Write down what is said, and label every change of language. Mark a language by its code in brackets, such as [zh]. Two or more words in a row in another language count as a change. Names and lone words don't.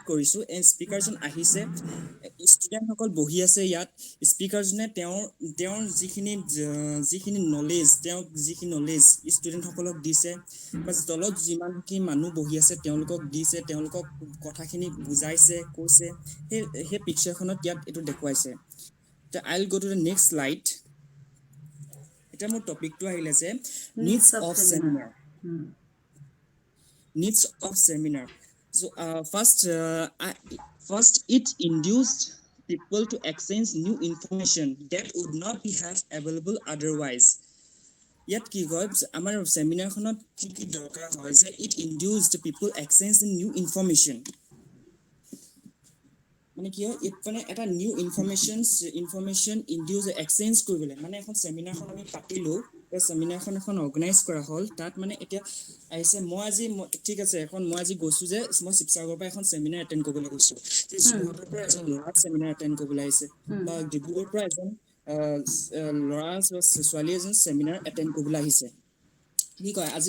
[as] কৰিছো এই স্পিকাৰজন আহিছে ষ্টুডেণ্টসকল বহি আছে ইয়াত স্পিকাৰজনে তেওঁৰ যিখিনি নলেজ ষ্টুডেণ্টসকলক দিছে বা তলত যিমানখিনি মানুহ বহি আছে তেওঁলোকক দিছে তেওঁলোকক কথাখিনি বুজাইছে কৈছে সেই পিকচাৰখনত ইয়াত এইটো দেখুৱাইছে [en] I'll go to the next slide. [as] এটা মোৰ টপিকটো আহিলে যে [en] needs of seminar. Needs of seminar. So first it induced people to exchange new information that would not be have available otherwise. [as] ইয়াত কি হয় আমাৰ সেমিনাৰখনত কি দৰকাৰ হয় যে [en] it induced people exchange new information. [as] মানে কি হয় মানে এটা [en] new information induce exchange [as] কৰিবলৈ মানে এখন সেমিনাৰখন আমি পাতিলো এই সেমিনাৰখন এখন অৰ্গানাইজ কৰা হ'ল তাত মানে এতিয়া আহিছে মই আজি ঠিক আছে মই আজি গৈছো যে মই শিৱসাগৰৰ পৰা এখন [en] seminar attend [as] কৰিবলৈ গৈছো যোৰহাটৰ পৰা এজন ল'ৰা [en] seminar attend [as] কৰিবলৈ আহিছে বা ডিব্ৰুগড়ৰ পৰা এজন ল'ৰা ছোৱালী এজন [en] seminar attend [as] কৰিবলৈ আহিছে কি কয় আজি